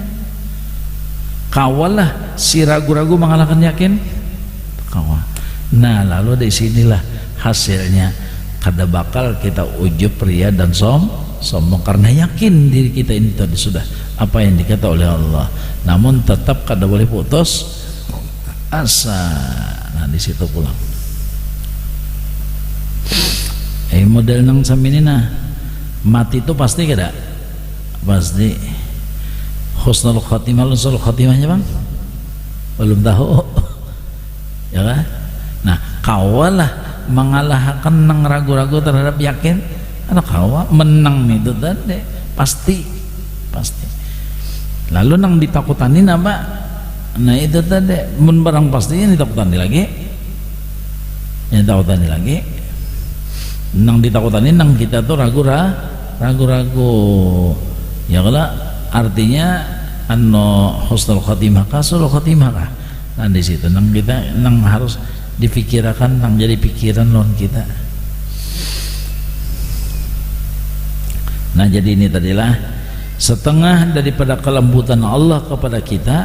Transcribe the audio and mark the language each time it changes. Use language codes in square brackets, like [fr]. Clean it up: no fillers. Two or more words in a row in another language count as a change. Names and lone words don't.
[bjn] Kawalah si ragu-ragu mengalahkan yakin, kawal. Nah lalu di sinilah hasilnya, kada bakal kita ujub, ria dan sombong karena yakin diri kita ini tadi sudah apa yang dikata oleh Allah. Namun tetap kada boleh putus asa. Nah di situ pulang. Model nang samini nah, mati itu pasti kada? Pasti. [ar] حسن الخاتمة, [bjn] husnul khatimahnya bang belum tahu ya kan. Nah kawalah mengalahkan nang ragu-ragu terhadap yakin, karena kawa menang itu tadi pasti. Lalu nang ditakutani apa? Nah itu tadi mun barang pastinya ditakutani lagi, nang ditakutani nang kita tuh ragu-ragu ya kalau artinya [ar] حسن الخاتمة [bjn] kah, [ar] سوء الخاتمة [bjn] kah. Nah di situ nang kita nang harus dipikirkan, nang jadi pikiran non kita. Nah jadi ini tadilah setengah daripada kelembutan Allah kepada kita.